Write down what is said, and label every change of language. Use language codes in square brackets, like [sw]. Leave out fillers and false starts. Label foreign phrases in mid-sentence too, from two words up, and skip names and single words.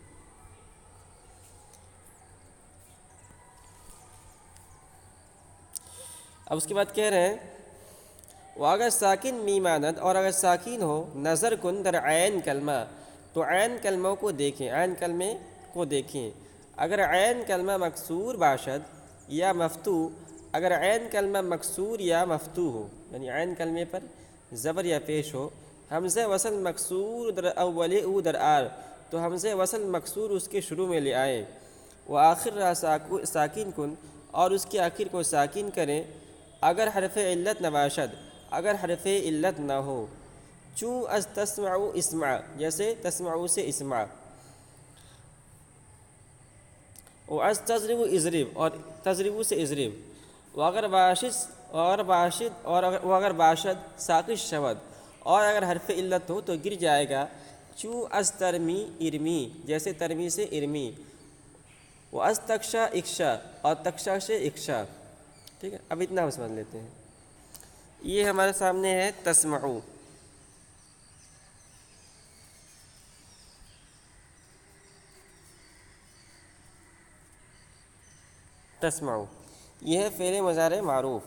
[ur] اب اس کے بعد کہہ رہے ہیں وہ اگر ساکن میمانت، اور اگر ساکین ہو [fa] نظر کن در عین کلمہ، [ur] تو عین کلموں کو دیکھیں، عین کلمے کو دیکھیں. [fa] اگر عین کلمہ مکسور باشد یا مفتو، [ur] اگر عین کلمہ مکسور یا مفتو ہو، یعنی عین کلمے پر زبر یا پیش ہو، [fa] حمزہ وصل مکسور در اول او در آر، [ur] تو حمزہ وصل مکسور اس کے شروع میں لے آئیں. [fa] وہ آخر را ساکین کن، [ur] اور اس کے آخر کو ساکین کریں. [fa] اگر حرف علت نباشد، [ur] اگر حرف علت نہ ہو، [fa] چوں از تسمعو اسمع، [ur] جیسے تسمعو سے اسمع، [fa] و از تضرب اضرب، [ur] اور تضرب سے اضرب. [fa] واگر باشد ساقش شود، [ur] اور اگر حرف علت ہو تو گر جائے گا. [fa] چوں از ترمی ارمی، [ur] جیسے ترمی سے ارمی. [fa] و از تکشا اکشا، [ur] اور تکشا سے اکشا. ٹھیک ہے، اب اتنا ہم سمجھ لیتے ہیں. یہ ہمارے سامنے ہے تسمعو. تسمعو یہ ہے فعل مضارع معروف.